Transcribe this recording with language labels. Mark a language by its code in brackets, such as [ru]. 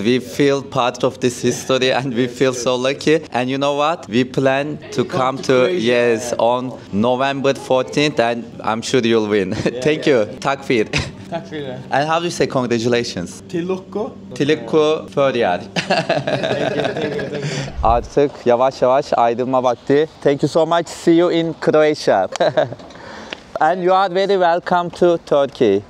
[en] We feel part of this history and we feel so lucky. And you know what? We plan to come to on November 14th and I'm sure you'll win. Thank you. [sv] Tack för. Tack för det. [en] And how do you say congratulations? [fo] Tilukku. Tilukku Föryar. [en] Thank you. [tr] Artık yavaş yavaş ayrılma vakti. [en] Thank you so much. See you in Croatia. And you are very welcome to Turkey.